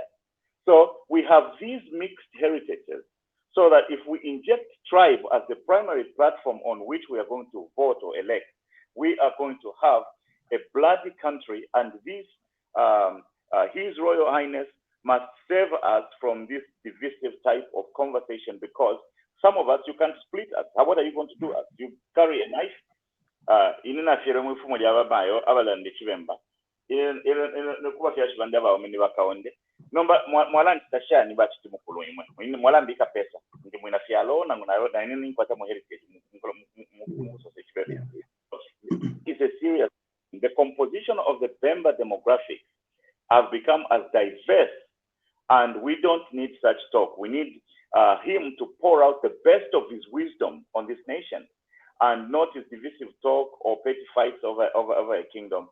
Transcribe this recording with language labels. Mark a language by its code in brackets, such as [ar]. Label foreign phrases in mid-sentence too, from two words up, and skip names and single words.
[en] So we have these mixed heritages, so that if we inject tribe as the primary platform on which we are going to vote or elect, we are going to have a bloody country, and this, His Royal Highness must save us from this divisive type of conversation, because some of us, you can't split us. What are you going to do us? You carry a knife, [bem] inina mwifumo lyababayo abalanda ekibemba kuba kyashibanda bawamene bakaonde nomba mwalanti tashani bachitimukulu imwe mwalambika pesa ndi mwina fyalo na ngunayo na nini nkwata mu heritage mu society. [en] It's a serious. The composition of the Bemba demographic have become as diverse, and we don't need such talk. We need him to pour out the best of his wisdom on this nation, and not his divisive talk or petty fights over a kingdom.